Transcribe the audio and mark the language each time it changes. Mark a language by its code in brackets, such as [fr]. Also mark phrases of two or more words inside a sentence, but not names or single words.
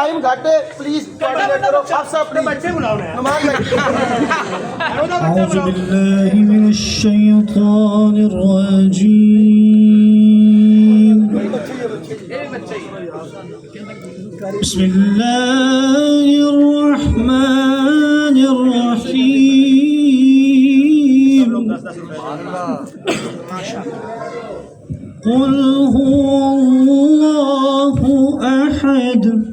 [pa] ਸਾਡੇ [en] please coordinate [pa] ਕਰੋ ਆਪ ਸਭ ਆਪਣੇ ਬੱਚੇ ਬੁਲਾਓ ਨਮਾਜ਼ [ar] أعوذ بالله من الشيطان الرجيم بسم الله الرحمن الرحيم قل هو الله أحد